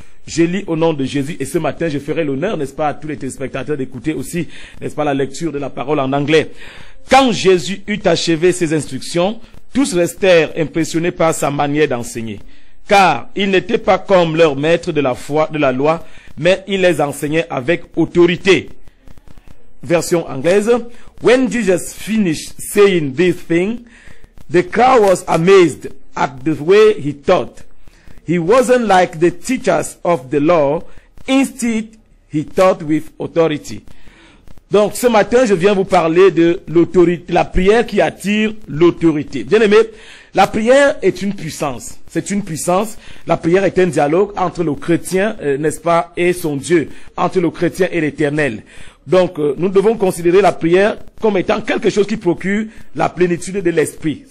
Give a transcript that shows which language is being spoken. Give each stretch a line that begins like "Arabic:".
French: Je lis au nom de Jésus et ce matin, je ferai l'honneur, n'est-ce pas, à tous les téléspectateurs d'écouter aussi, n'est-ce pas, la lecture de la parole en anglais. Quand Jésus eut achevé ses instructions, tous restèrent impressionnés par sa manière d'enseigner. Car il n'était pas comme leur maître de la foi, de la loi, mais il les enseignait avec autorité. Version anglaise.
English: When Jesus finished saying this thing, the crowd was amazed at the way he taught. He wasn't like the teachers of the law. Instead, he taught with authority.
French: Donc, ce matin, je viens vous parler de l'autorité, la prière qui attire l'autorité. Bien aimé, la prière est une puissance. C'est une puissance. La prière est un dialogue entre le chrétien, n'est-ce pas, et son Dieu, entre le chrétien et l'Éternel. Donc, nous devons considérer la prière comme étant quelque chose qui procure la plénitude de l'esprit.